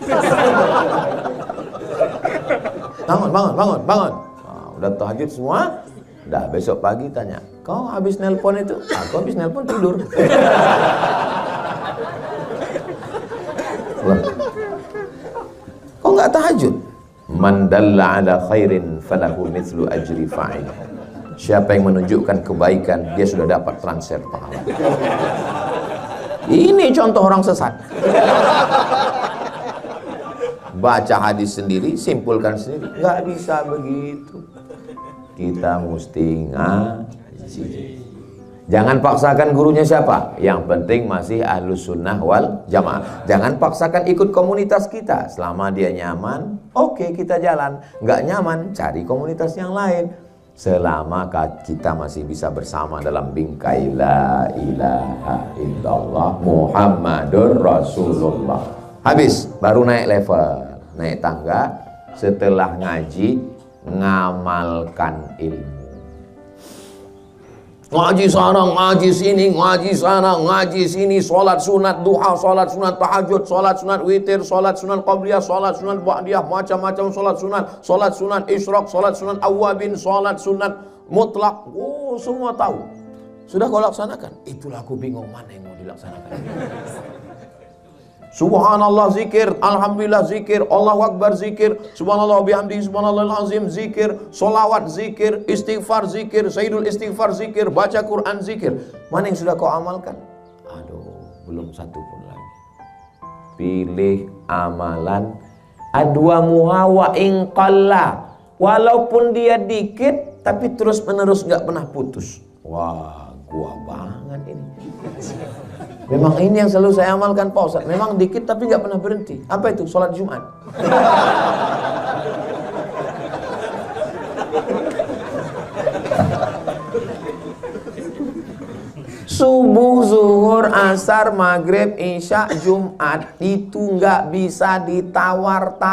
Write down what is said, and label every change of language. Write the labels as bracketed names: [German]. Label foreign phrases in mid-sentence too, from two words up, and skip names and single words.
[Indonesian] Bangun. Nah, udah tahajud semua. Udah besok pagi tanya, kau habis nelpon itu? Aku habis nelpon tidur. Kau nggak tahajud? [Arabic] Man dalla ala khairin falahu mithlu ajri fa'il. [Indonesian] Siapa yang menunjukkan kebaikan, dia sudah dapat transfer pahala. Ini contoh orang sesat. Baca hadis sendiri, simpulkan sendiri. Nggak bisa begitu. Kita mesti ngaji. Jangan paksakan gurunya siapa. Yang penting masih [Arabic] ahlus sunnah wal jamaah. [Indonesian] Jangan paksakan ikut komunitas kita. Selama dia nyaman, oke, kita jalan. Nggak nyaman, cari komunitas yang lain. Selama kita masih bisa bersama dalam bingkai [Arabic] la ilaha illallah Muhammadur Rasulullah. [Indonesian] Habis, baru naik level, naik tangga. Setelah ngaji, ngamalkan ilmu. Ngaji sana, ngaji sini, ngaji sana, ngaji sini, sholat sunat duha, sholat sunat tahajud, sholat sunat witir, sholat sunat qabliyah, sholat sunat ba'diyah, macam-macam sholat sunat isyraq, sholat sunat awabin, sholat sunat mutlak. Oh, semua tahu. Sudah kau laksanakan? Itulah aku bingung mana yang mau dilaksanakan. Subhanallah zikir, alhamdulillah zikir, [Arabic] Allahu akbar [Indonesian] zikir, [Arabic] subhanallah bihamdihi subhanallahil azim [Indonesian] zikir, solawat zikir, istighfar zikir, [Arabic] sayyidul istighfar [Indonesian] zikir, baca Quran zikir. Mana yang sudah kau amalkan? Aduh, belum satu pun lagi. Pilih amalan [Arabic] adwa muhawa inqalla. [Indonesian] Walaupun dia dikit, tapi terus menerus nggak pernah putus. Wah, gua banget ini. Memang ini yang selalu saya amalkan Pak Ustaz. Memang dikit tapi nggak pernah berhenti. Apa itu? Sholat Jumat. Subuh, zuhur, asar, maghrib, isya, Jumat itu nggak bisa ditawar-tawar.